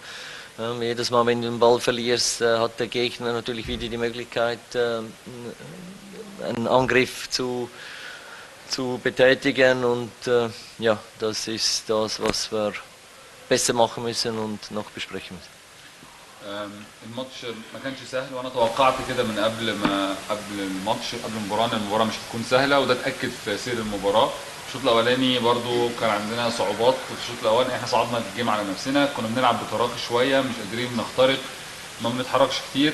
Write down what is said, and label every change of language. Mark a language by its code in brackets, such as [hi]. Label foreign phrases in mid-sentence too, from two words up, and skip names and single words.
[de] Jedes Mal, wenn du den Ball verlierst, hat der Gegner natürlich wieder die Möglichkeit, einen Angriff zu betätigen und ja, das ist das, was wir besser machen müssen und noch besprechen müssen. [ar] الماتش ما كانش سهل، وانا توقعت كده من قبل الماتش، قبل المباراه، ان المباراه مش هتكون سهله، وده اتاكد في سير المباراه. الشوط الاولاني برضو كان عندنا صعوبات في الشوط الاولاني، احنا صعدنا الجيم على نفسنا، كنا بنلعب بتراخي شويه، مش قادرين نخترق، ما بنتحركش كتير.